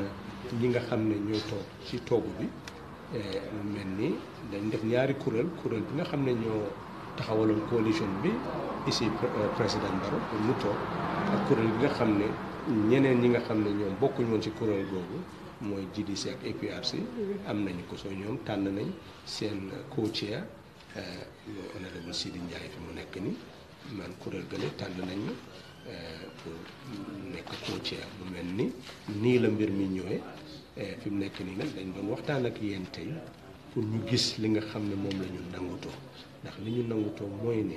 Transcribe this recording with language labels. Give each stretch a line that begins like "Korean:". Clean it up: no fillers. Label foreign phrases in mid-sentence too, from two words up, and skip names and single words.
Wolof: ñi nga xam ne ñooy toog ci toogu bi mu mel ni dañ def ñaari kuréel bi nga xam ne ñoo taxawaloon coalition bi
French: ici président
Wolof: Barrow pour mu toog ak kuréel bi nga xam ne ñeneen ñi nga xam ne ñoom bokkuñ woon ci kuréel googu mooy GDC ak APRC am nañu ko soo ñoom tànn nañ seen co-chair honorable Sidy Njie fi mu nekk ni man kuréel gële tànn nañ ma pour nekk co-chair mu mel ni nii la mbir mi ñëwee fi mu nekk nii nag dañ doon waxtaan ak yéen tey pour ñu gis li nga xam ne moom la ñu nangutoo ndax li ñu nangutoo mooy ne